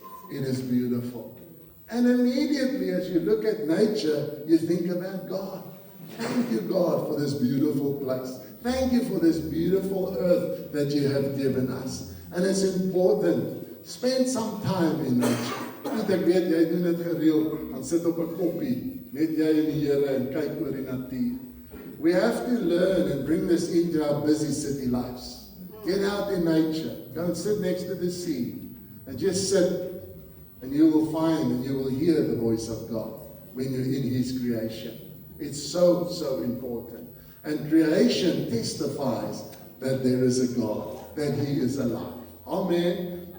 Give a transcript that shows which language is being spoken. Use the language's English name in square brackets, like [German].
[English] It is beautiful. And immediately as you look at nature, you think about God. Thank you, God, for this beautiful place. Thank you for this beautiful earth that you have given us. And it's important. Spend some time in nature. [Afrikaans] Ek weet, jy doen dit gereeld, dan sit op 'n koppie, net jy en die Here en kyk oor die natuur. [English] We have to learn and bring this into our busy city lives. Get out in nature. Go and sit next to the sea. And just sit, and you will find and you will hear the voice of God when you're in His creation. It's so, so important. And creation testifies that there is a God, that He is alive. Amen.